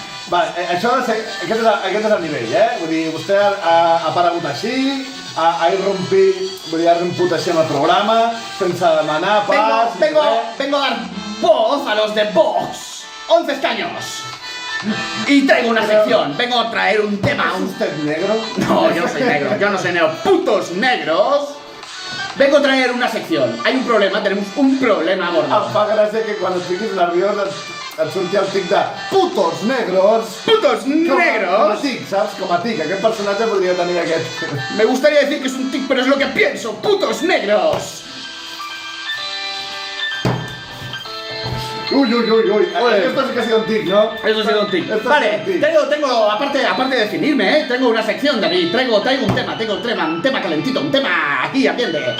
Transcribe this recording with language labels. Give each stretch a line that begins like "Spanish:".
Catalan: Vale, això aquest és el nivell, Vull dir, vostè ha aparegut així, ha irrompit, vull dir, ha irromput així en el programa, sense demanar pas...
Spanish: Vengo a dar voz a los de Vox. 11 escaños. Y traigo una sección. Vengo a traer un tema. ¿Es usted negro? No, yo no soy negro. Yo no soy negro. ¡Putos negros! Vengo a traer una sección. Hay un problema, tenemos un problema gordo.
Catalan: Em fa gràcia que quan estiguis nerviós et surti el tic de
Spanish: putos negros. ¡Putos
Catalan: Com a
Spanish: negros!
Catalan: tic, saps? Com a tic. Aquest personatge podria tenir aquest...
Spanish: Me gustaría decir que es un tic, pero es lo que pienso. ¡Putos negros! Uy. Esto sí que ha sido un tic, ¿no? Eso ha sido un tic. Esto Vale, ha sido un tic. tengo, aparte de definirme, tengo una sección, David. Traigo un tema calentito, un tema aquí, atiende.